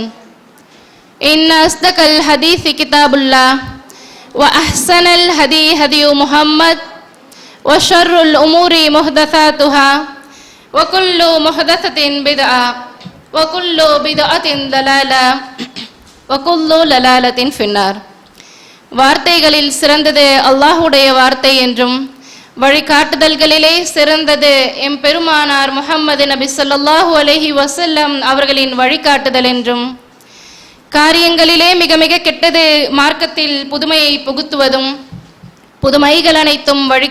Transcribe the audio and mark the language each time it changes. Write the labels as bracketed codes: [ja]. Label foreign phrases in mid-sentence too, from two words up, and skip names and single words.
[ar] إن أصدق الحديث كتاب الله وأحسن الهدي هدي محمد وشر الأمور محدثاتها وكل محدثة بدعة وكل بدعة ضلالة وكل ضلالة في النار. [ta] வார்த்தைகளில் சிறந்தது அல்லாஹ்வுடைய வார்த்தை என்றும் வழிகாட்டுதல்களிலே சிறந்தது எம் பெருமானார் முஹம்மது நபி [ar] صلى الله عليه وسلم [ta] அவர்களின் வழிகாட்டுதல் என்றும், காரியங்களிலே மிக மிக கெட்டது மார்க்கத்தில் புதுமையை புகுத்துவதும், புதுமைகள் அனைத்தும்